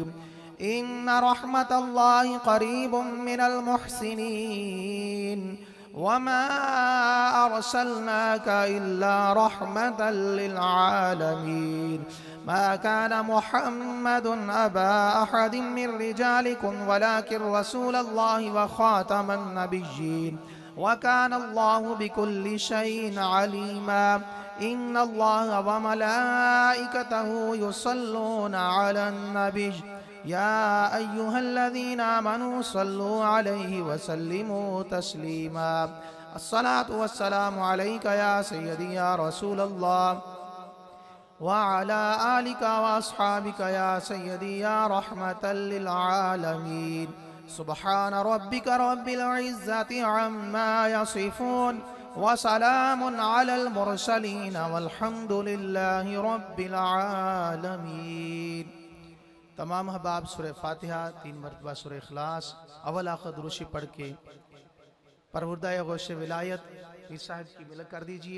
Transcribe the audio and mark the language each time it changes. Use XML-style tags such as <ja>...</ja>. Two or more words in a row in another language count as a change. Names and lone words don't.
<ar>إن رحمت الله قريب من المحسنين وما أرسلناك إلا رحمة للعالمين. ما كان محمد أبا أحد من رجالكم ولكن رسول الله وخاتم النبيين وكان الله بكل شيء عليما. إن الله وملائكته يصلون على النبي يا أيها الذين آمنوا صلوا عليه وسلموا تسليما. الصلاة والسلام عليك يا سيدي يا رسول الله وعلى آلك وأصحابك يا سيدي يا رحمة للعالمين. سبحان ربك رب العزة عما يصفون وسلام على المرسلين والحمد لله رب العالمين.</ar> <hi>तमाम अहबाब सूरह फातिहा 3 मरतबा सूरह इखलास अव्वल आखिर दुरूशी पढ़ के परवरदाए गौश विलायत पीर साहब की मिलक कर दीजिए।</hi>